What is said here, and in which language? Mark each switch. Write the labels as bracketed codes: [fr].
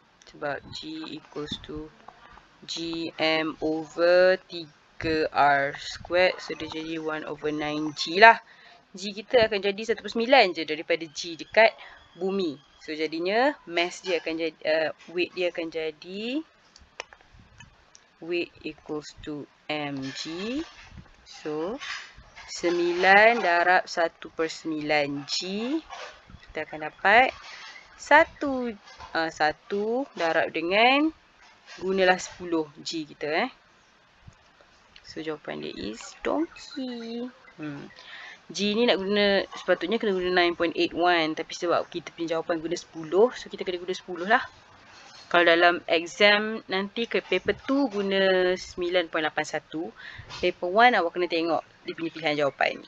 [en] Sebab G equals to GM over 3R squared. [ms] So dia jadi 1/9G lah. G kita akan jadi 1/9 je daripada G dekat bumi. So jadinya mass dia akan jadi, weight dia akan jadi [en] weight equals to mg. [ms] So 9 darab 1/9 G, kita akan dapat 1 darab dengan gunalah 10 G kita. So jawapan dia is donkey. G ni nak guna, sepatutnya kena guna 9.81, tapi sebab kita punya jawapan guna 10, so kita kena guna 10 lah. Kalau dalam exam nanti ke paper 2 guna 9.81, paper 1 awak kena tengok dia punya pilihan jawapan.